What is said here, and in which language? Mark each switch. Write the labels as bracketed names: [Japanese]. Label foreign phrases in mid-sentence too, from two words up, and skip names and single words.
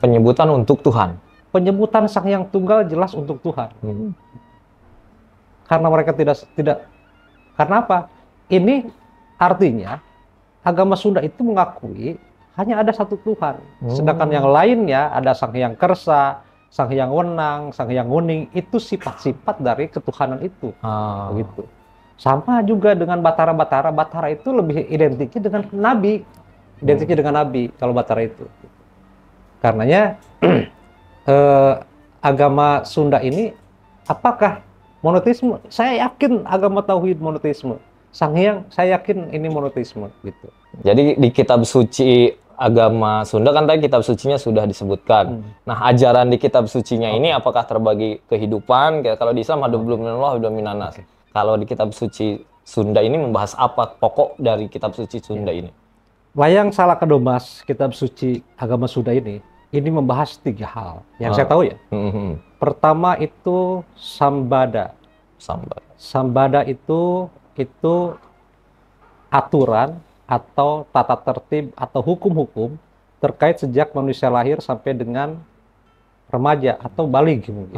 [Indonesian] Penyebutan untuk Tuhan. Penyebutan Sang Hyang Tunggal jelas untuk Tuhan. Karena mereka tidak. Karena apa? Ini artinya agama Sunda itu mengakui hanya ada satu Tuhan. Sedangkan yang lainnya ada Sang Hyang Kersa, Sang Hyang Wenang, Sang Hyang Wuning, itu sifat-sifat dari ketuhanan itu. Begitu. Sama juga dengan Batara-Batara. Batara itu lebih identiknya dengan Nabi. Identiknya dengan Nabi kalau Batara itu. Karenanya agama Sunda ini apakah monoteisme? Saya yakin agama tauhid monoteisme. Sang Hyang, saya yakin ini monoteisme gitu. Jadi di kitab suci agama Sunda kan tadi kitab sucinya sudah disebutkan. Nah, ajaran di kitab sucinya ini apakah terbagi kehidupan? Kayak kalau di Islam ada [Arabic] من الله ومن الناس. [Indonesian] Kalau di kitab suci Sunda ini membahas apa pokok dari kitab suci Sunda ini? Wayang Salakadomas, kitab suci agama Sunda ini membahas 3 hal yang saya tahu ya. Pertama itu sambada. Sambada itu aturan atau tata tertib atau hukum-hukum terkait sejak manusia lahir sampai dengan remaja atau baligh mungkin.